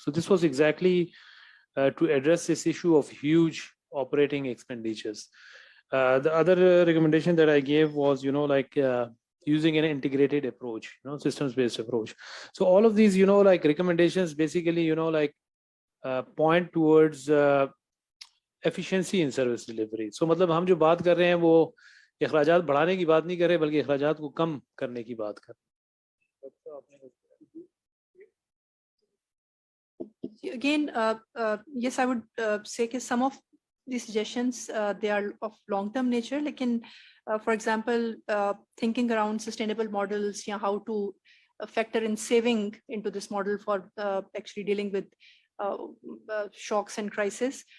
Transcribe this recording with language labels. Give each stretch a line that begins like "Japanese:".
English: So this was exactly to address this issue of huge operating expenditures. The other recommendation that I gave was, like using an integrated approach, systems-based approach. So all of these, like recommendations basically, like point towards efficiency in service delivery.
Urdu: So مطلب ہم جو بات کر رہے ہیں وہ اخراجات بڑھانے کی بات نہیں کر رہے, بلکہ اخراجات کو کم کرنے کی بات کر رہے ہیں.
English: Again, yes, I would say that some of these suggestions, they are of long-term nature. Like for example, thinking around sustainable models, how to factor in saving into this model for actually dealing with shocks and crisis.